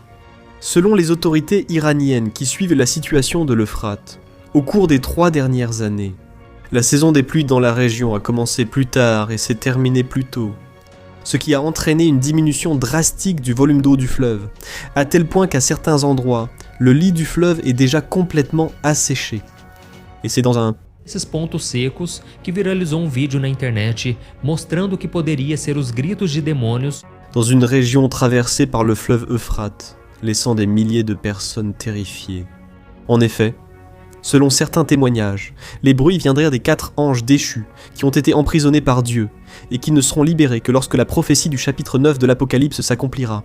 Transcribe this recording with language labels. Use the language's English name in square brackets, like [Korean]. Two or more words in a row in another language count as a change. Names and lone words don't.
[French] Selon les autorités iraniennes qui suivent la situation de l'Euphrate, au cours des 3 dernières années, la saison des pluies dans la région a commencé plus tard et s'est terminée plus tôt, ce qui a entraîné une diminution drastique du volume d'eau du fleuve, à tel point qu'à certains endroits, le lit du fleuve est déjà complètement asséché. Et c'est dans un [Portuguese] Esses pontos secos que viralizou vídeo na internet mostrando que poderia ser os gritos de demônios [French] dans une région traversée par le fleuve Euphrate, laissant des milliers de personnes terrifiées. En effet, selon certains témoignages, les bruits viendraient des 4 anges déchus qui ont été emprisonnés par Dieu et qui ne seront libérés que lorsque la prophétie du chapitre 9 de l'Apocalypse s'accomplira.